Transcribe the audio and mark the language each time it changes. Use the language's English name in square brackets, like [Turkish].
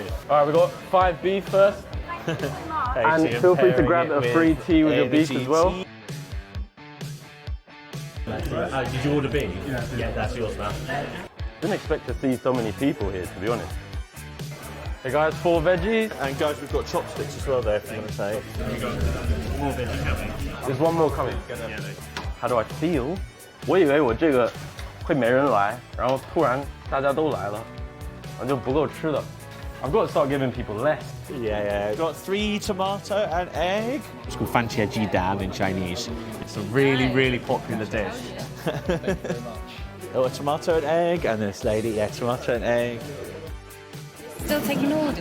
[English] Alright, we got 5 beef first. And feel free to grab a free tea with your beef as well. Did you order beef? Yeah, that's yours now. Didn't expect to see so many people here, to be honest. Hey guys, 4 veggies. And guys, we've got chopsticks as well there if you want to say. More veggie coming. There's one more coming. How do I feel? [Chinese] 我以为我这个会没人来，然后突然大家都来了，然后就不够吃的。 [English] I've got to start giving people less. Yeah. Got 3 tomato and egg. It's called 番茄鸡蛋 in Chinese. It's a really, really popular dish. Oh, a tomato and egg, and this lady, yeah, tomato and egg. Still taking orders.